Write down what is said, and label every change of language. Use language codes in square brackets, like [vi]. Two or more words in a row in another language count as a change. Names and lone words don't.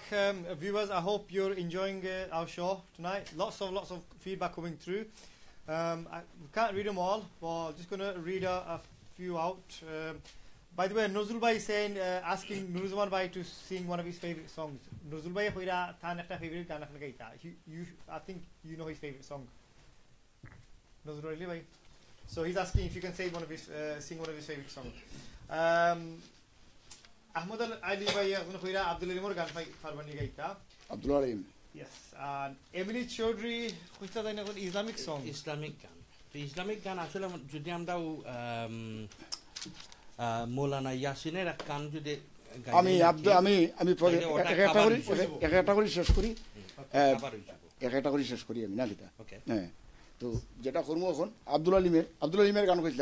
[en] viewers, I hope you're enjoying our show tonight. Lots of feedback coming through. I can't read them all, but I'm just going to read a few out. By the way, Nuzul Bhai is saying, asking Nuruzman Bhai to sing one of his favorite songs. [syl] Nuzul Bhai hoira tha nekta favorite gana gaita. [en] I think you know his favorite song. Nuzul really Bhai. So he's asking if you can sing one of his favorite songs. [syl] Ahmad Ali Bhai hoira Abdul Alimor gan farbani gaita. [en] Abdul Alim. Yes. [syl] And Emily Chaudhary hoita dai na [en] Islamic song. [bn] Islamic গান। তো ইসলামিক গান আসলে যদি আমরা মৌলানা ইয়াসিনের এক গান যদি আমি একটা করে শেষ করি আমি না কিতা হ্যাঁ তো যেটা করবো এখন আব্দুল আলিমের গান কইছিলাম